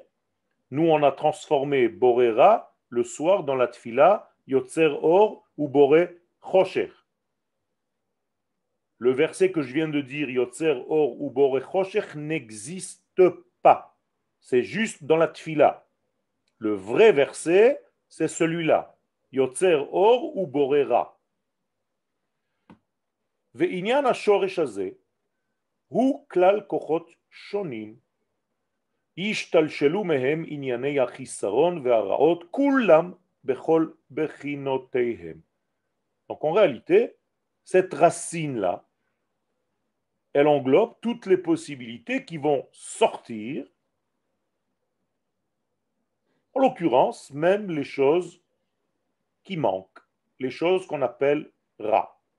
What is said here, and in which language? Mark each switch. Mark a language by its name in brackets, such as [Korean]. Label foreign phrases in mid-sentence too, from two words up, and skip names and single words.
[French] Nous, on a transformé Borera le soir dans la tfila [Hebrew] יוצר אור ובורא חושך. [French] Le verset que je viens de dire, [Hebrew] יוצר אור ובורא חושך, [French] n'existe pas. C'est juste dans la tfila. Le vrai verset, c'est celui-là. [Hebrew] יוצר אור ובורא רע ועניין השורש הזה הוא כלל כוחות שונים השתלשלו מהם ענייני החיסרון והרעות כולם בכל בחינותיהם. [French] Donc en réalité, cette racine-là, elle englobe toutes les possibilités qui vont sortir, en l'occurrence même les choses qui manquent, les choses qu'on appelle ra.